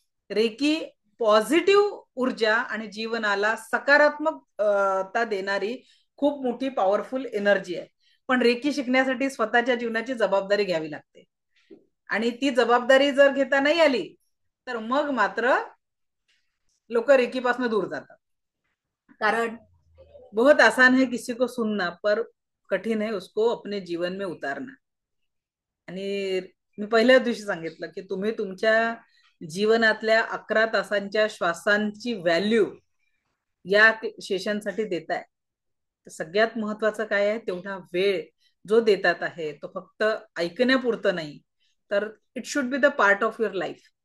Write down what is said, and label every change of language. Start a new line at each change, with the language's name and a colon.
Marathi: Recce positive ऊर्जा आणि जीवनाला सकारात्मकता देणारी खूप मोठी पॉवरफुल एनर्जी आहे. पण रेकी शिकण्यासाठी स्वतःच्या जीवनाची जबाबदारी घ्यावी लागते आणि ती जबाबदारी जर घेता नाही आली तर मग मात्र लोक रेकीपासून दूर जातात.
Hindi: कारण बहुत आसान है किसी को सुनना, पर कठीण है उसको अपने जीवन में उतारना.
Marathi: आणि मी पहिल्याच दिवशी सांगितलं की तुम्ही तुमच्या जीवनातल्या 11 तासांच्या श्वासांची व्हॅल्यू या सेशनसाठी देताय. सगळ्यात महत्वाचं काय आहे, तेवढा वेळ जो देतात आहे तो फक्त ऐकण्यापुरतं नाही, तर
English: It should be the part of your life.